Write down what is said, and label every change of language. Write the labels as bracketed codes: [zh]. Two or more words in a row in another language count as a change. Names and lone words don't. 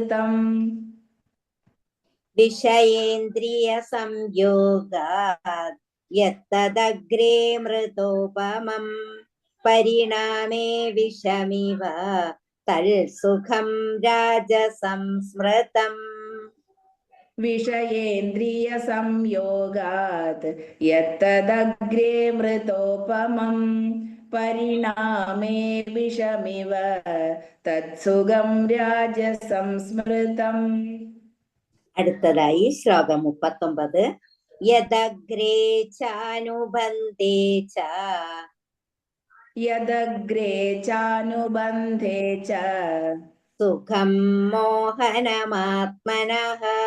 [sa] വിഷയേന്ദ്രിയ സംയോഗാത് യത്തദഗ്രേ മൃതോപമം പരിണാമേ വിഷമിവ തൽസുഖം രാജസംസ്മൃതം. विषयेन्द्रियसंयोगात् यत्तदग्रे मृतोपमं परिणामे विषमिव तत्സുഖം രാജസംസ്മൃതം. [ml] അടുത്തതായി ശ്ലോകം 39. [sa] യദഗ്രേ ചാനുബന്ധേ ച യദഗ്രേ ചാനുബന്ധേ ച സുഖം മോഹനമാത്മനഃ